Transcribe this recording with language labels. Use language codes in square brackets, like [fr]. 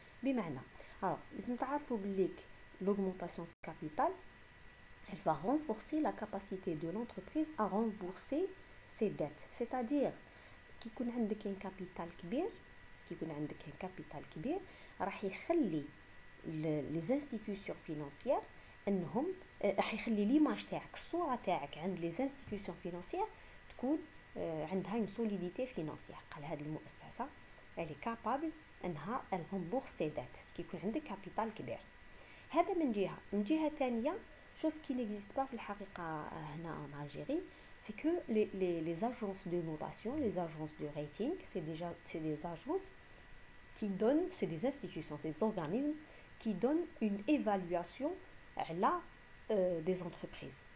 [fr] بمعنى لازم تعرفوا بلي l'augmentation du capital, elle va renforcer la capacité de l'entreprise à rembourser ses dettes. [ar] C'est-à-dire كي يكون عندك un capital كبير راح يخلي les institutions financières انهم راح يخلي ليماج تاعك, الصوره تاعك عند les institutions financières تكون عندها une solidité financière. قال هذه المؤسسه elle est capable انها elle rembourse ses dettes كي يكون عندك كابيتال كبير. [fr] هذا من جهه ثانيه chose qui n'existe pas في الحقيقه هنا en Algérie, c'est que les agences de notation, les agences de rating, c'est des agences qui donnent, c'est des institutions, des organismes qui donnent une évaluation à des entreprises.